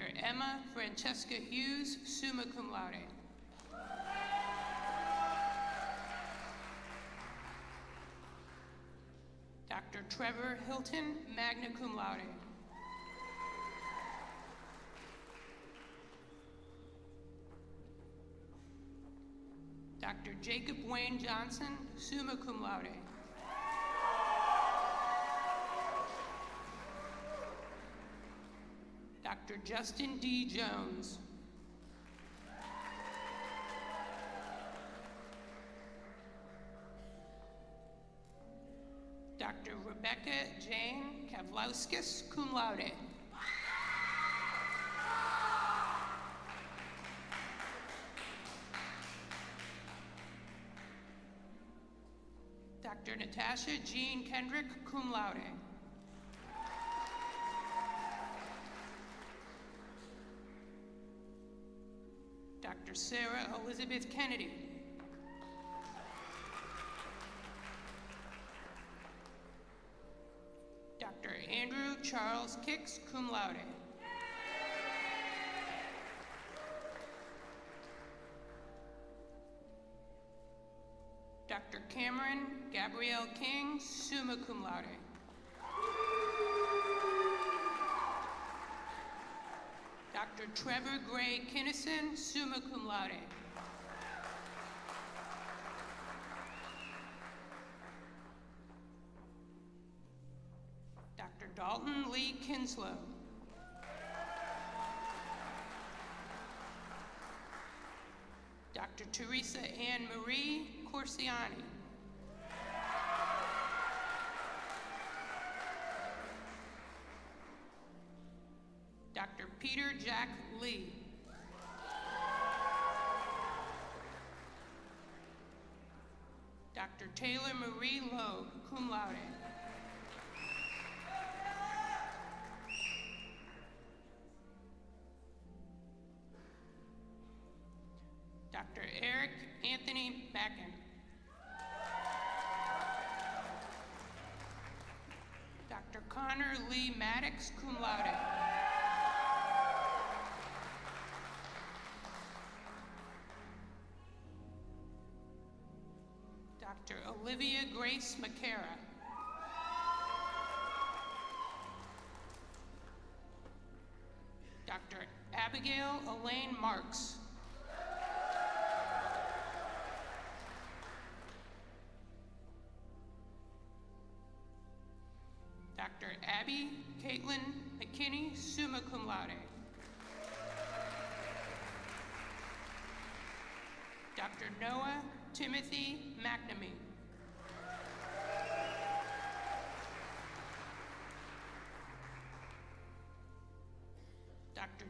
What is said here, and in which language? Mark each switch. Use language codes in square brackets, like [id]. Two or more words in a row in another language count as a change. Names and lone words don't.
[en] Emma Francesca Hughes, [la] summa cum laude. Dr. [en] Trevor Hilton, [la] magna cum laude. [en] Dr. Jacob Wayne Johnson, [la] summa cum laude. [en] Dr. Justin D. Jones. Dr. Rebecca Jane Kavlauskas, [la] cum laude. [en] Dr. Natasha Jean Kendrick, [la] cum laude. [en] Dr. Sarah Elizabeth Kennedy. Dr. Andrew Charles Kicks, [la] cum laude. Dr. [en] Cameron Gabrielle King, [la] summa cum laude. [en] Dr. Trevor Gray Kinnison, [la] summa cum laude. [en] Dr. Dalton Lee Kinslow. Dr. Teresa Ann Marie Corsiani. Dr. Peter Jack Lee. Dr. Taylor Marie Logue, [la] cum laude. [en] Dr. Eric Anthony Mackin. Dr. Connor Lee Maddox, [la] cum laude. [en] Dr. Olivia Grace McCara. Dr. Abigail Elaine Marks. Dr. Abby Caitlin McKinney, [la] summa cum laude. [en] Dr. Noah Timothy McNamee. Dr.